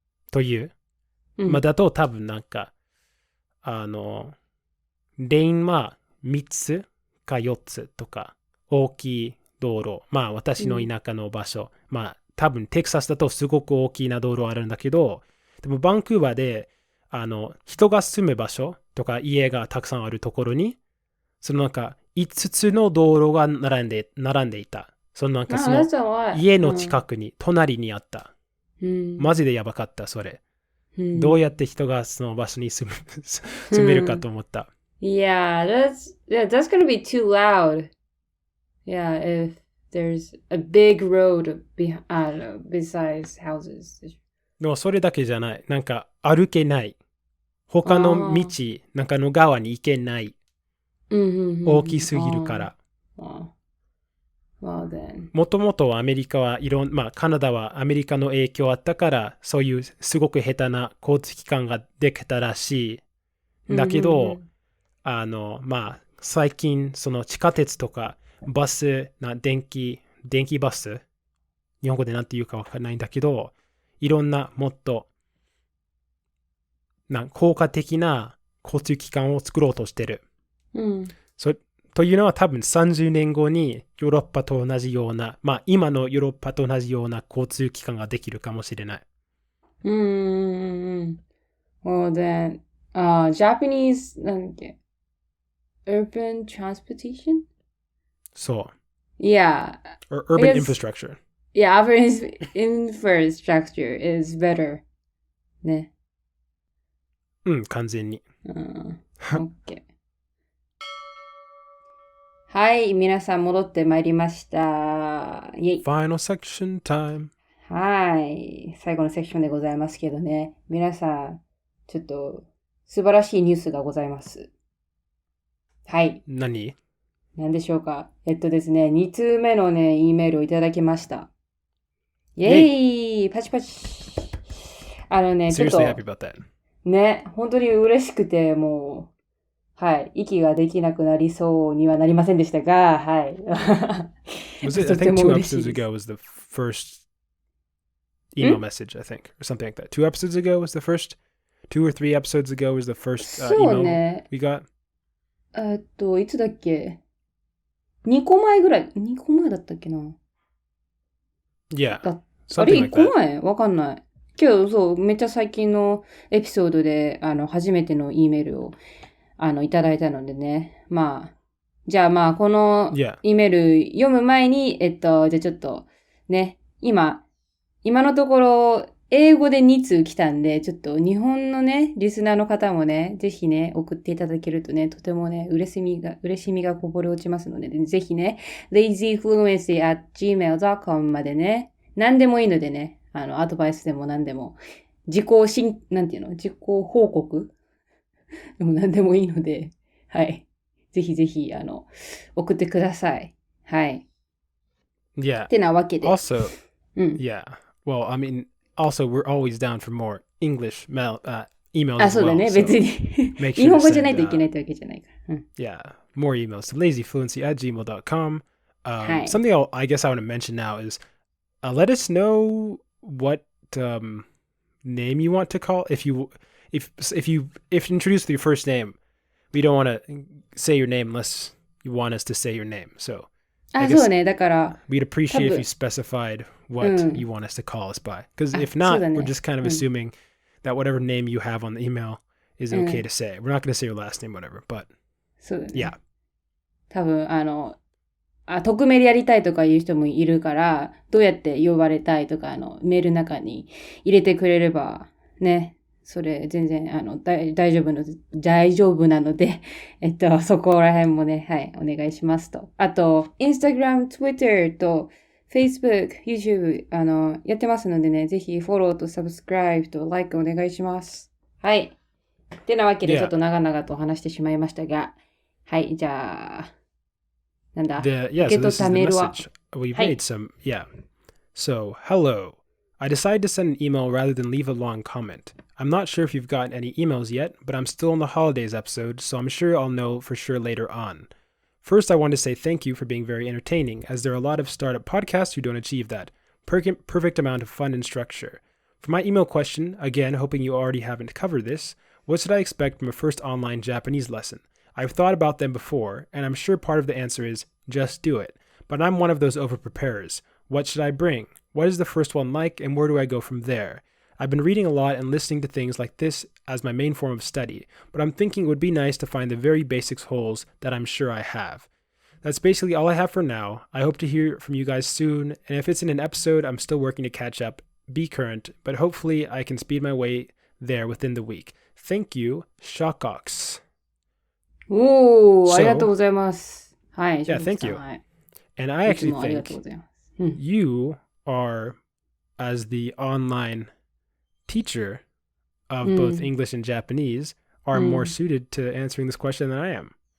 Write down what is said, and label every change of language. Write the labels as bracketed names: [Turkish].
[Japanese] という、まあだと多分なんか、レインは3つか4つとか、大きい道路、まあ私の田舎の場所、まあ多分テキサスだとすごく大きな道路あるんだけど、でもバンクーバーで、人が住む場所とか家がたくさんあるところに、そのなんか5つの道路が並んでいた。そのなんかその家の近くに、隣にあった。マジでやばかった、それ。どうやって人がその場所に住めるかと思った。 [English] Yeah, that's gonna be too loud. Yeah, if there's a big road besides houses. [Japanese] でもそれだけじゃない。なんか歩けない。他の道、なんかの川に行けない。大きすぎるから。もともとアメリカはまあカナダはアメリカの影響あったから、そういうすごく下手な交通機関ができたらしい。だけど、まあ最近その地下鉄とかバス電気バス、日本語でなんて言うかわからないんだけど、いろんなもっと効果的な交通機関を作ろうとしてる。というのは多分30年後にヨーロッパと同じような、まあ今のヨーロッパと同じような交通機関ができるかもしれない。 [English] Well then, Japanese, [Japanese] なんだっけ [English] urban transportation? [Japanese] そう。 [English] Yeah. Or urban infrastructure. Yeah, urban infrastructure is better. [Japanese] ね。完全に。 [English] OK。 [Japanese] はい、皆さん戻ってまいりました。イェイ。 [English] Final section time. [Japanese] はい。最後のセクションでございますけどね。皆さん、ちょっと素晴らしいニュースがございます。はい。何でしょうか。ですね、2通目のね、Eメールをいただきました。イェイパチパチ。ちょっと。 [English] Seriously happy about that. [Japanese] ね、本当に嬉しくて、もう、はい、息ができなくなりそうにはなりませんでしたが、はい。 [English] Was it, I think 2 episodes ago was the first email message, I think, or something like that. 2 episodes ago was the first, 2 or 3 episodes ago was the first email we got. [Japanese] いつだっけ ?2 個前ぐらい、2個前だったっけな [English] Yeah. [Japanese] あれ、1個前わかんない。けど、そう、めっちゃ最近のエピソードで、初めての E メールを、いただいたのでね。まあ、じゃあまあ、この E メール読む前に、じゃあちょっと、ね、今のところ、英語で2通来たんで、ちょっと日本のね、リスナーの方もね、ぜひね、送っていただけるとね、とてもね、嬉しみがこぼれ落ちますので、ぜひね、 lazyfluency@gmail.com までね、何でもいいのでね、アドバイスでも何でも、なんていうの自己報告でも何でもいいので、はい。ぜひぜひ、送ってください。はい。 [English] Yeah. [Japanese] ってなわけで。 [English] Also, yeah. Well, I mean, also we're always down for more English emails as well. [Japanese] そうだね。別に。日本語じゃないといけないってわけじゃないから。 [English] Yeah. More emails to lazyfluency@gmail.com. Something I guess I want to mention now is let us know what name you want to call. If you introduce your first name, we don't want to say your name unless you want us to say your name. So, [Japanese] そうね。だから、 [English] we'd appreciate if you specified what you want us to call us by. Because if not, we're just kind of assuming that whatever name you have on the email is okay to say. We're not going to say your last name, whatever. But [Japanese] そうだね。 [English] yeah. [Japanese] 多分、匿名でやりたいとかいう人もいるから、どうやって呼ばれたいとか、メールの中に入れてくれれば、ね、それ全然、大丈夫なので、そこら辺もね、はい、お願いしますと。あと、Instagram、Twitter と Facebook、YouTube、やってますのでね、ぜひフォローと Subscribe と Like お願いします。はい。てなわけで、ちょっと長々と話してしまいましたが、はい、じゃあ、なんだ、 [English] so this is the message. We've made some, yeah. So, hello. I decided to send an email rather than leave a long comment. I'm not sure if you've gotten any emails yet, but I'm still on the holidays episode, so I'm sure I'll know for sure later on. First, I want to say thank you for being very entertaining, as there are a lot of startup podcasts who don't achieve that perfect amount of fun and structure. For my email question, again, hoping you already haven't covered this, what should I expect from a first online Japanese lesson? I've thought about them before, and I'm sure part of the answer is just do it. But I'm one of those over-preparers. What should I bring? What is the first one like, and where do I go from there? I've been reading a lot and listening to things like this as my main form of study, but I'm thinking it would be nice to find the very basics holes that I'm sure I have. That's basically all I have for now. I hope to hear from you guys soon, and if it's in an episode, I'm still working to catch up, be current, but hopefully I can speed my way there within the week. Thank you, Shockox. [Japanese] ありがとうございます。はい。 [English] Yeah, thank you. And I actually think you are, as the online teacher of both English and Japanese, are more suited to answering this question than I am.